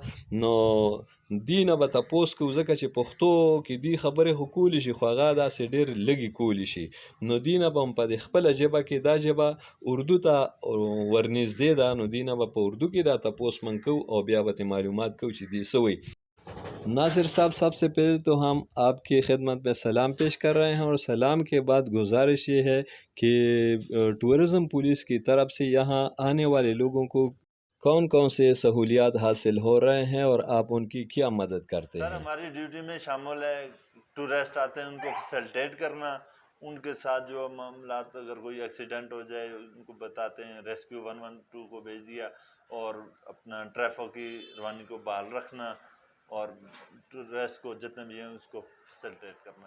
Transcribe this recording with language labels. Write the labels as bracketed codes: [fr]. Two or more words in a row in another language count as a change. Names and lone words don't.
[ps] نو دې نه به تپوس کوو ځکه چې پښتو کې دې خبرې خو کولی شي خو هغه داسې ډېر لږې کولی شي نو دې نه به هم په دې خپله ژبه کې دا ژبه اردو ته ورنږدې ده نو دې نه به په اردو کې دا تپوس من کوو او بیا به ترې معلومات کوو چې دې څه وایي. [ur] ناصر صاحب سب سے پہلے تو ہم آپ کی خدمت میں سلام پیش کر رہے ہیں اور سلام کے بعد گزارش یہ ہے کہ [en] tourism police [ur] کی طرف سے یہاں آنے والے لوگوں کو کون کون سے سہولیات حاصل ہو رہے ہیں اور آپ ان کی کیا مدد کرتے ہیں؟ سر ہماری ڈیوٹی میں شامل ہے ٹورسٹ آتے ہیں ان کو فیسلٹیٹ کرنا، ان کے ساتھ جو معاملات اگر کوئی ایکسیڈنٹ ہو جائے ان کو بتاتے ہیں، ریسکیو 112 کو بھیج دیا اور اپنا ٹریفک کی روانی کو بحال رکھنا اور ٹورسٹ کو جتنے بھی ہیں اس کو فیسلٹیٹ کرنا.